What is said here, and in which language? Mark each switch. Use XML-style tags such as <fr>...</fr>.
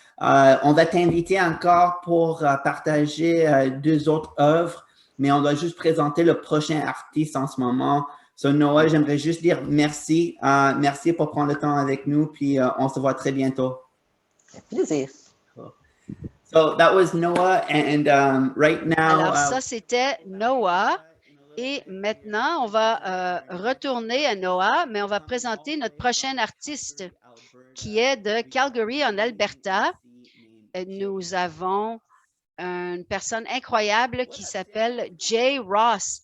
<fr>On va t'inviter encore pour partager 2 autres œuvres, mais on doit juste présenter le prochain artiste en ce moment. So, Noah, j'aimerais juste dire merci. Merci pour prendre le temps avec nous, puis on se voit très bientôt. Plaisir.</fr> <en>So, that was Noah, and right now...</en> <fr>Alors, ça, c'était Noah. Et maintenant, on va retourner à Noah, mais on va présenter notre prochain artiste qui est de Calgary, en Alberta. Nous avons une personne incroyable qui s'appelle Jay Ross.</fr>